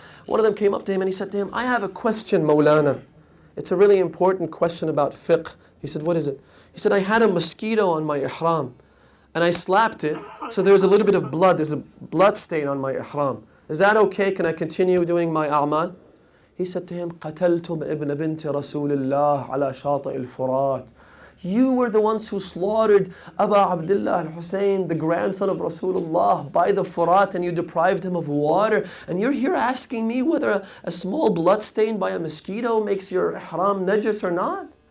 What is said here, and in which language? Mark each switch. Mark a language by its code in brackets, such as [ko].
[en] One of them came up to him and he said to him, I have a question, Mawlana. It's a really important question about fiqh. He said, what is it? He said, I had a mosquito on my ihram and I slapped it, so there was a little bit of blood. There's a blood stain on my ihram. Is that okay? Can I continue doing my a'mal? He said to him, [ar] قَتَلْتُمْ إِبْنَ بِنْتِ رَسُولِ اللَّهِ عَلَى شَاطِئِ الْفُرَاتِ. [en] You were the ones who slaughtered Abu Abdullah al-Hussein, the grandson of Rasulullah, by the Furat, and you deprived him of water. And you're here asking me whether a small blood stain by a mosquito makes your ihram najis or not?